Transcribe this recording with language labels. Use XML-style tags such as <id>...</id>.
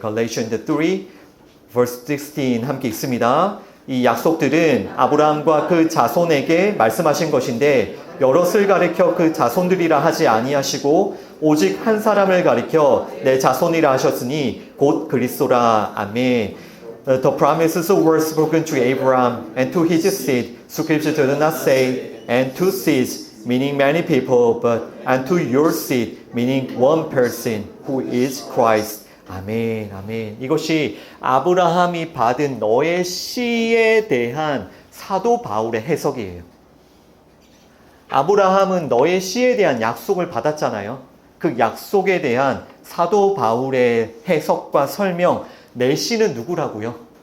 <en>Galatians 3 verse 16</en> <ko>함께 읽습니다. 이 약속들은 아브라함과 그 자손에게 말씀하신 것인데 여럿을 가리켜 그 자손들이라 하지 아니하시고 오직 한 사람을 가리켜 내 자손이라 하셨으니 곧 그리스도라. 아멘.</ko> <en>The promises were spoken to Abraham and to his seed. Scripture does not say and to seeds, meaning many people, but and to your seed, meaning one person who is Christ.</en> <ko>아멘, 아멘. 이것이 아브라함이 받은 너의 씨에 대한 사도 바울의 해석이에요. 아브라함은 너의 씨에 대한 약속을 받았잖아요. 그 약속에 대한 사도 바울의 해석과 설명, 내 씨는 누구라고요?</ko>